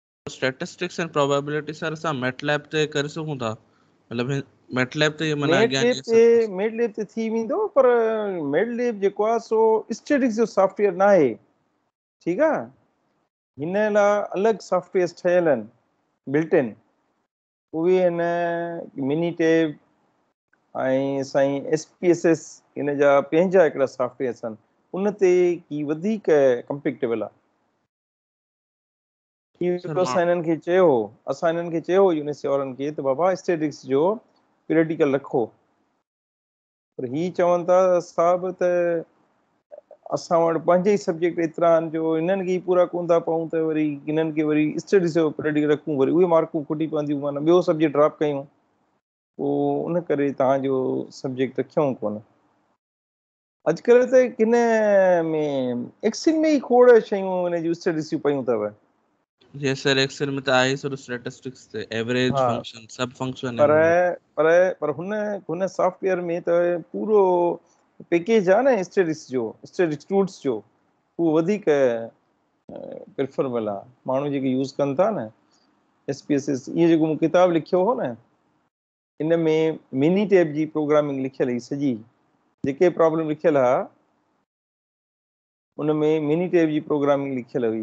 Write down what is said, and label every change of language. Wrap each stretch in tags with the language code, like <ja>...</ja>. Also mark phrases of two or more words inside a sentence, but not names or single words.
<en>statistics and probability</en> <sd>सर असां मैटलैब ते करे सघूं था, मतलब मैटलैब ते माना मैटलैब ते थी वेंदो, पर मैटलैब जेको आहे सो स्टैटिक्स जो सॉफ्टवेयर न आहे, ठीकु आहे। हिन लाइ अलॻि सॉफ्टवेयर ठहियल आहिनि</sd> <en>built in,</en> <sd>उहे आहिनि मिनीटेब ऐं साईं SPSS, हिन जा पंहिंजा हिकिड़ा सॉफ्टवेयर आहिनि, उन ते की वधीक कंपेक्टेबल आहे। असां हिननि खे चयो यूनिवर्सिटी वारनि खे त बाबा स्टैटिक्स जो प्रैक्टिकल रखो, पर ही चवनि था साहब त असां वटि पंहिंजे ई सब्जेक्ट एतिरा आहिनि जो हिननि खे ई पूरा कोन था पऊं, त वरी हिननि खे वरी स्टडीज़ जो प्रैक्टिकल रखूं, वरी उहे मार्कूं खुटी पवंदियूं, माना ॿियो सब्जेक्ट ड्रॉप कयूं, पोइ उन करे तव्हांजो सब्जेक्ट रखियऊं कोन। अॼुकल्ह त हिन में एक्सेल में ई खोड़ शयूं हिन जूं स्टडीज़ पयूं अथव। जी सर, एक्सेल में त आहे सर स्टैटिस्टिक्स ते</sd> <en>average function</en> <sd>सब फंक्शन है, पर हुन सॉफ्टवेयर में त पूरो पैकेज आहे न स्टडीज़ जो,</sd> <en>studies tools</en> <sd>जो, उहो वधीक प्रिफरेबल आहे, माण्हू जेके यूज़ कनि था न SPSS। इहो जेको मूं किताबु लिखियो हो न, इन में मिनी टेब जी प्रोग्रामिंग लिखियल हुई सॼी, जेके प्रॉब्लम लिखियल आहे उन में मिनी टेब जी प्रोग्रामिंग लिखियल हुई।</sd>